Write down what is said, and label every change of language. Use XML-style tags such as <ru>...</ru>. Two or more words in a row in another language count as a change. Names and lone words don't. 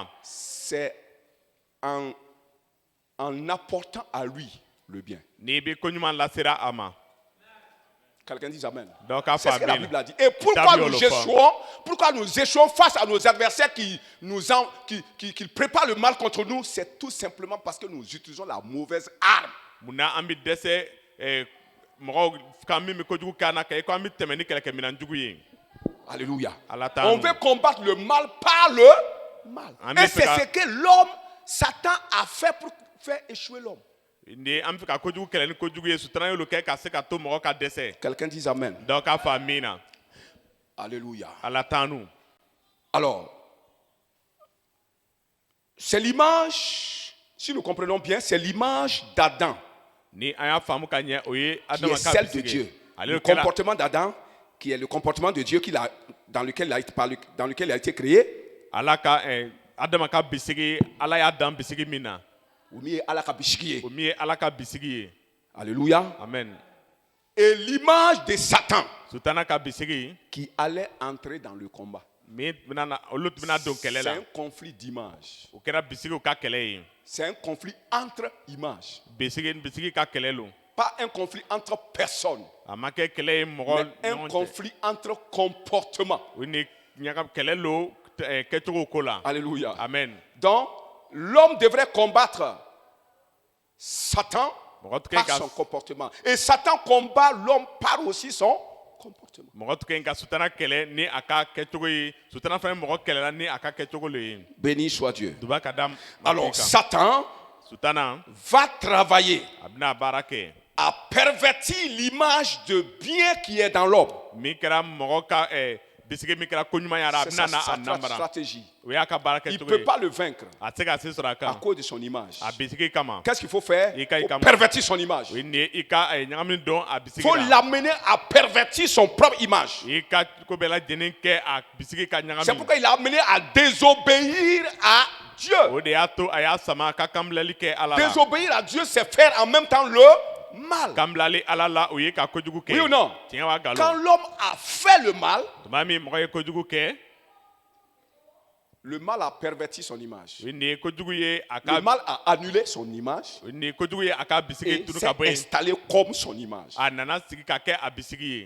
<fr>C'est en apportant à lui le bien.</fr> <bm>n'i bɛ koɲuman lasera a ma.</bm> <fr>Quelqu'un dit Amen.</fr> <bm>dɔ k'a</bm> <fr>C'est</fr> <bm>fɔ</bm> <fr>ce que la</fr> <bm>amina.</bm> <fr>Bible a dit. Et pourquoi</fr> <bm>Kitabu</bm> <fr>nous</fr> <bm>y'o le fɔ.</bm> <fr>échouons? Pourquoi nous échouons face à nos adversaires qui préparent le mal contre nous? C'est tout simplement parce que nous utilisons la mauvaise arme.</fr> <bm>munna an bɛ dɛsɛ mɔgɔw kan min bɛ kojugu kɛ an na kɛ i ko an bɛ tɛmɛ ni kɛlɛkɛminɛn jugu ye.</bm> <fr>Alléluia.</fr> <bm>Ala t'an</bm> <fr>On nous. veut combattre le mal par le mal. Amen. Et c'est ce que l'homme, Satan, a fait pour faire échouer l'homme.</fr> <bm>ni an bɛ fɛ ka kojugu kɛlɛ ni kojugu ye sutana y'olu kɛ ka se ka to mɔgɔ ka dɛsɛ.</bm> <fr>Quelqu'un dit Amen.</fr> <bm>dɔ k'a fɔ amina.</bm> <fr>Alléluia.</fr> <bm>Ala t'an nous.</bm> <fr>Alors, c'est l'image, si nous comprenons bien, c'est l'image d'Adam</fr> <bm>ni an y'a faamu ka ɲɛ o ye</bm> <fr>qui</fr> <bm>adama</bm> <fr>est</fr> <bm>ka</bm> <fr>celle de</fr> <bm>bisigi</bm> <fr>Dieu.</fr> <bm>ye. ale</bm> <fr>Le</fr> <bm>de kɛla</bm> <fr>comportement d'Adam qui est le comportement de Dieu dans lequel il a été créé.</fr> <bm>ala ka adama ka bisigi ala y'a dan bisigi min na</bm> <fr>Ou mieux,</fr> <bm>Allah ka bishiki ye. o min ye ala ka bisigi ye.</bm> <fr>Alléluia.</fr> <bm>amen.</bm> <fr>Et l'image de Satan</fr> <bm>sutana ka bisigi</bm> <fr>qui allait entrer dans le combat.</fr> <bm>min bɛna na olu bɛna don kɛlɛ</bm> <fr>C'est la un conflit d'image.</fr> <bm>o kɛra bisigiw ka kɛlɛ ye.</bm> <fr>C'est un conflit entre images.</fr> <bm>bisigi ka kɛlɛ lo.</bm> <fr>Pas un conflit entre personnes,</fr> <bm>a ma kɛ kɛlɛ ye mɔgɔ</bm> <fr>mais un</fr> <bm>ɲɔgɔn cɛ.</bm> <fr>conflit entre comportements.</fr> <bm>o ni ɲaga kɛlɛ lo kɛcogo ko la.</bm> <fr>Alléluia.</fr> <bm>amen.</bm> <fr>Donc, l'homme devrait combattre Satan</fr> <bm>mɔgɔ tɛ</bm> <fr>par</fr> <bm>ka</bm> <fr>son comportement. Et Satan combat l'homme par aussi son comportement.</fr> <bm>mɔgɔ tɛ ka sutana kɛlɛ ni a ka kɛcogo ye sutana fana mɔgɔ kɛlɛla ni a ka kɛcogo le ye.</bm> <fr>Béni soit Dieu.</fr> <bm>duba ka da</bm> <fr>Alors, Satan</fr> <bm>sutana</bm> <fr>va travailler</fr> <bm>a bɛna baara kɛ</bm> <fr>à pervertir l'image de bien qui est dans l'homme.</fr> <bm>min kɛra mɔgɔ ka bisigi min kɛra koɲuman yara a</bm> <fr>C'est</fr> <bm>bɛna na</bm> <fr>sa</fr> <bm>a nambara</bm> <fr>stratégie.</fr> <bm>o y'a ka baara</bm> <fr>Il ne</fr> <bm>kɛcogo</bm> <fr>peut</fr> <bm>ye</bm> <fr>pas le vaincre</fr> <bm>a tɛ se ka se sɔrɔ a</bm> <fr>à</fr> <bm>kan</bm> <fr>cause de son image.</fr> <bm>a bisigi kama</bm> <fr>Qu'est-ce qu'il faut faire? Il faut Faut pervertir son image.</fr> <bm>o ye nin ye i ka ɲagami dɔn a</bm> <fr>Il</fr> <bm>bisigi</bm> <fr>faut</fr> <bm>la</bm> <fr>l'amener à pervertir son propre image.</fr> <bm>i ka ko bɛɛ lajɛlen kɛ a bisigi ka</bm> <fr>C'est</fr> <bm>ɲagami</bm> <fr>pourquoi il a amené à désobéir à Dieu.</fr> <bm>o de y'a to a y'a sama a ka kanbilali kɛ ala la</bm> <fr>Désobéir à Dieu, c'est faire en même temps le mal.</fr> <bm>kanbilali ala la o ye ka kojugu kɛ</bm> <fr>Oui ou non?</fr> <bm>tiɲɛ wa</bm> <fr>Quand</fr> <bm>nkalon</bm> <fr>l'homme a fait le mal,</fr> <bm>tuma min mɔgɔ ye kojugu kɛ</bm> <fr>le mal a perverti son image.</fr> <bm>o ye nin ye kojugu ye a</bm> <fr>Le</fr> <bm>ka</bm> <fr>mal a annulé son image</fr> <bm>o ye nin ye kojugu ye a ka bisigi</bm> <fr>et</fr> <bm>turu</bm> <fr>s'est</fr> <bm>ka bɔ yen</bm> <fr>installé comme son image.</fr> <bm>a nana sigi ka kɛ a bisigi ye</bm>